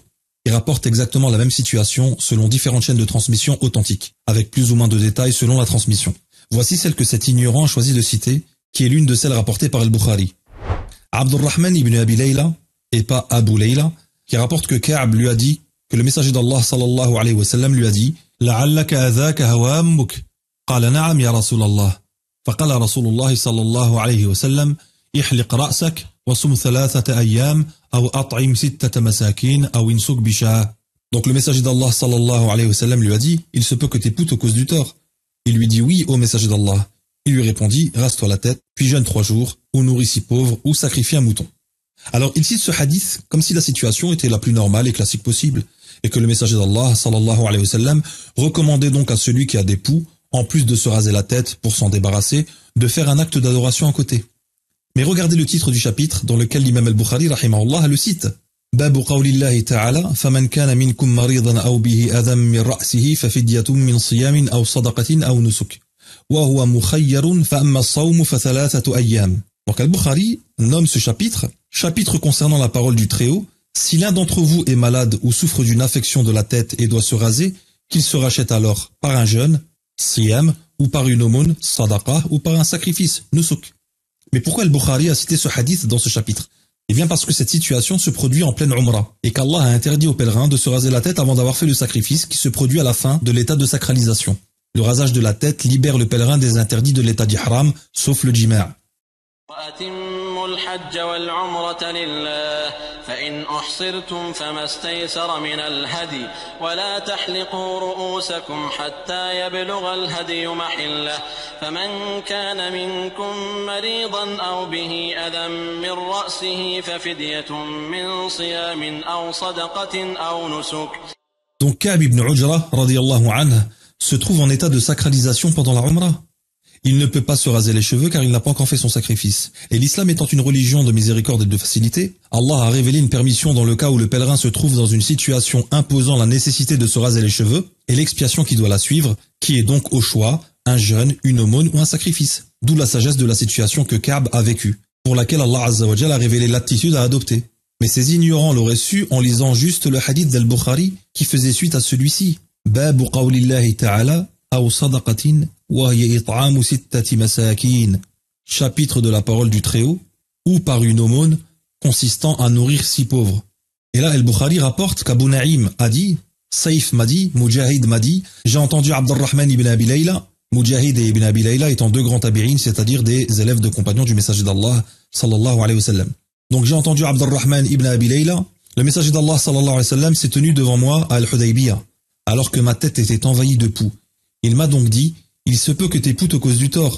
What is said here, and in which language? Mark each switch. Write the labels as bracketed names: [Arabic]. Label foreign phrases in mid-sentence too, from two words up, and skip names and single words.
[French] Il rapporte exactement la même situation selon différentes chaînes de transmission authentiques, avec plus ou moins de détails selon la transmission. Voici celle que cet ignorant a choisi de citer, qui est l'une de celles rapportées par Al-Bukhari. Abdurrahman ibn Abi Layla, et pas Abu Layla, qui rapporte que Ka'b lui a dit, que le messager d'Allah [Arabic] صلى الله عليه وسلم [French] lui a dit « [Arabic] لعلك آذاك هوامك » قال نعم يا رسول الله فقال رسول الله صلى الله عليه وسلم احلق رأسك وصم 3 أيام أو أطعم 6 مساكين أو انسك بشاة. [French] Donc le messager d'Allah [Arabic] صلى الله عليه وسلم [French] lui a dit il se peut que t'aies te cause du tort. Il lui dit oui ô messager d'Allah. Il lui répondit rase-toi la tête puis jeûne 3 jours ou nourris 6 pauvres ou sacrifie un mouton. Alors il cite ce hadith comme si la situation était la plus normale et classique possible et que le messager d'Allah [Arabic] صلى الله عليه وسلم [French] recommandait donc à celui qui a des poux en plus de se raser la tête pour s'en débarrasser, de faire un acte d'adoration à côté. Mais regardez le titre du chapitre dans lequel l'imam al-Bukhari rahimahullah le cite. [Arabic] باب قول الله تعالى فمن كان منكم مريضا أو به أذى من رأسه ففدية من صيام أو صدقة أو نسك وهو مخير فأما الصوم ف3 أيام. [French] Donc al-Bukhari nomme ce chapitre concernant la parole du Très-Haut. Si l'un d'entre vous est malade ou souffre d'une affection de la tête et doit se raser, qu'il se rachète alors par un jeûne, siyam, ou par une aumône, sadaqa, ou par un sacrifice, nusuk. Mais pourquoi al-Bukhari a cité ce hadith dans ce chapitre? Eh bien parce que cette situation se produit en pleine Umrah, et qu'Allah a interdit aux pèlerins de se raser la tête avant d'avoir fait le sacrifice qui se produit à la fin de l'état de sacralisation. Le rasage de la tête libère le pèlerin des interdits de l'état d'ihram, sauf le jima'. [Arabic] وأتموا الحج والعمرة لله فإن أحصرتم فما استيسر من الهدي ولا تحلقوا رؤوسكم حتى يبلغ الهدي محله فمن كان منكم مريضا أو به أذى من رأسه ففدية من صيام أو صدقة أو نسك. [French] Donc Ka'b ibn Ujra, [Arabic] رضي الله عنه, [French] se trouve en état de sacralisation pendant la Umrah. Il ne peut pas se raser les cheveux car il n'a pas encore fait son sacrifice. Et l'islam étant une religion de miséricorde et de facilité, Allah a révélé une permission dans le cas où le pèlerin se trouve dans une situation imposant la nécessité de se raser les cheveux et l'expiation qui doit la suivre, qui est donc au choix un jeûne, une aumône ou un sacrifice. D'où la sagesse de la situation que Ka'b a vécue, pour laquelle Allah [Arabic] عز وجل [French] a révélé l'attitude à adopter. Mais ces ignorants l'auraient su en lisant juste le hadith d'Al-Bukhari qui faisait suite à celui-ci. [Arabic] باب قول الله تعالى أو صدقة وهي إطعام 6 مساكين. [French] Chapitre de la parole du Très-Haut, ou par une aumône consistant à nourrir 6 pauvres. Et là, Al-Bukhari rapporte qu'Abu Naïm a dit, Saïf m'a dit, Mujahid m'a dit, j'ai entendu Abdurrahman ibn Abi Layla, Mujahid et ibn Abi Layla étant 2 grands tabi'in, c'est-à-dire des élèves de compagnons du messager d'Allah, [Arabic] صلى الله عليه وسلم. [French] Donc j'ai entendu Abdurrahman ibn Abi Layla, le messager d'Allah [Arabic] صلى الله عليه وسلم [French] s'est tenu devant moi à Al-Hudaybiyah, alors que ma tête était envahie de poux. Il m'a donc dit, il se peut que tes poux te causent du tort.